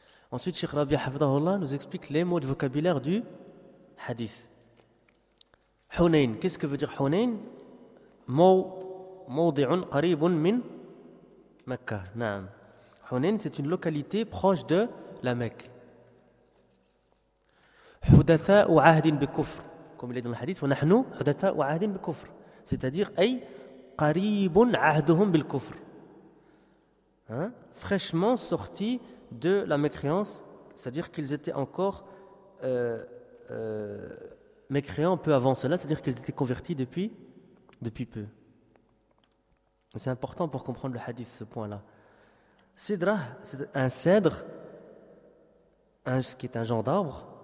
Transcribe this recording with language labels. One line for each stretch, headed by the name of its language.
French: Ensuite, Cheikh Rabia Hafdahullah nous explique les mots de vocabulaire du hadith. Hunayn, qu'est-ce que veut dire Hunayn?
Arabic: Mawdi'un qaribun min Mecca,
French: Naam. Hunayn, c'est une localité proche de la Mecque.
Arabic: حدثاء عهد بكفر كما يقول الحديث ونحن حدثاء عهد بكفر c'est-à-dire أي قريب عهدهم بالكفر hein?
French: Fraîchement sorti de la mécréance, c'est-à-dire qu'ils étaient encore mécréants peu avant cela, c'est-à-dire qu'ils étaient convertis depuis peu. C'est important pour comprendre le hadith, ce point-là. Cédra, c'est un cèdre, qui est un genre d'arbre.